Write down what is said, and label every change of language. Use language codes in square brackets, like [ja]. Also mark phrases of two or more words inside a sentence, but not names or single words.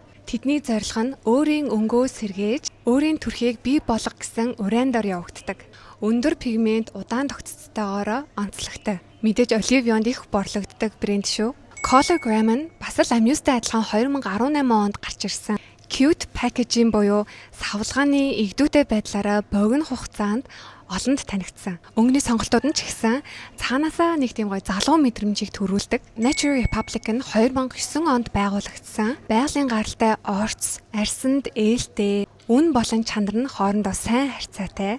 [mn] Тэдний зорилго нь өөрийн өнгөө сэргээж, өөрийн төрхийг бий болгох гэсэн уриандор явагддаг. Өндөр пигмент, удаан тогтцоотойгоор онцлогтой. Мэдээж Ollivionд их борлогддог брэнд шүү. Cologram нь бас л Amuse-тэй адилхан 2018 онд гарч ирсэн. [en] Cute packaging [mn] буюу савлгааны игдүүтэй байдлаараа богино хугацаанд олонд танигдсан. Өнгөний сонголтууд нь ч ихсэн цаанаасаа нэг тийм гоё залуу мэдрэмжийг төрүүлдэг. Nature Republic нь 2009 онд байгуулагдсан. Байгалийн гаралтай орц, арьсанд ээлтэй, үн болон чанар нь хоорондоо сайн харьцаатай.